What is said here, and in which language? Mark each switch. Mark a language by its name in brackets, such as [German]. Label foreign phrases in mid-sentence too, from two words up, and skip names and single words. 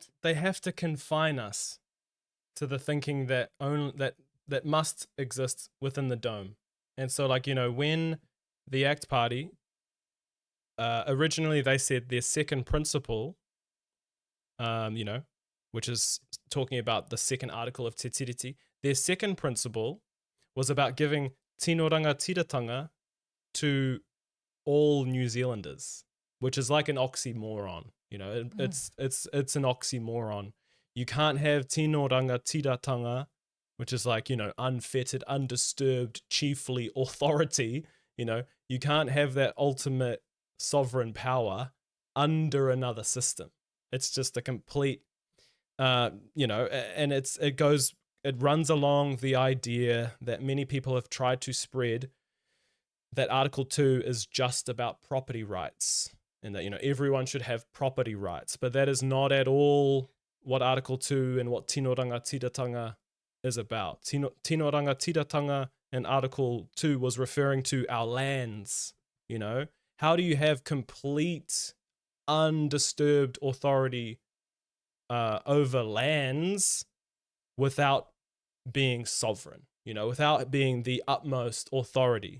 [English] They have to confine us to the thinking that that must exist within the dome. And so, like, you know, when the ACT Party, originally they said their second principle, you know, which is talking about the second article of Te Tiriti, their second principle was about giving [Māori] tino rangatiratanga [English] to all New Zealanders, which is like an oxymoron. You know, it's an oxymoron. You can't have [Māori] tino rangatiratanga, [English] which is like, you know, unfettered, undisturbed, chiefly authority. You know, you can't have that ultimate sovereign power under another system. It's just a complete, you know, and it runs along the idea that many people have tried to spread, that Article 2 is just about property rights and that, you know, everyone should have property rights. But that is not at all what Article 2 and what [Māori] tino rangatiratanga [English] is about. [Māori] Tino rangatiratanga [English] in Article 2 was referring to our lands, you know. How do you have complete undisturbed authority over lands without being sovereign, you know, without being the utmost authority?